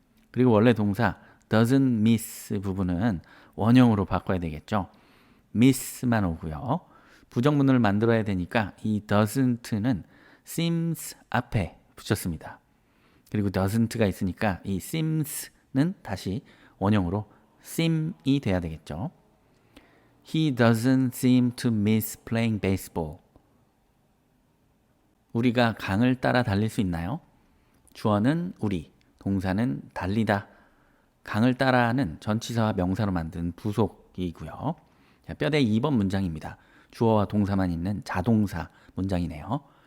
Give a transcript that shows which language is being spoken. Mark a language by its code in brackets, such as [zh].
[ko] 그리고 원래 동사 doesn't miss 부분은 원형으로 바꿔야 되겠죠. miss만 오고요. 부정문을 만들어야 되니까 이 doesn't는 seems 앞에 붙였습니다. 그리고 doesn't가 있으니까 이 seems는 다시 원형으로 seem이 돼야 되겠죠. [en] He doesn't seem to miss playing baseball. [ko] 우리가 강을 따라 달릴 수 있나요? 주어는 우리, 동사는 달리다. 강을 따라는 전치사와 명사로 만든 부속이고요. 자, 뼈대 2번 문장입니다. 주어와 동사만 있는 자동사 문장이네요.